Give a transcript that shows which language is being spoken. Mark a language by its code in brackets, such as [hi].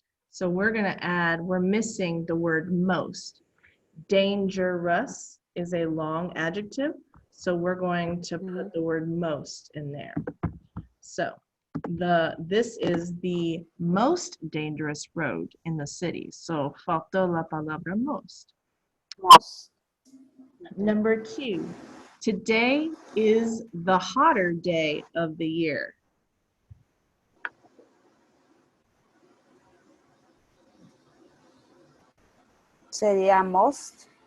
[en] So we're going to add, we're missing the word most. Dangerous is a long adjective, so we're going to put the word most in there. So this is the most dangerous road in the city. [es] So faltó la palabra most. [en] Most. Number 2, today is the hotter day of the year. [es] Sería most.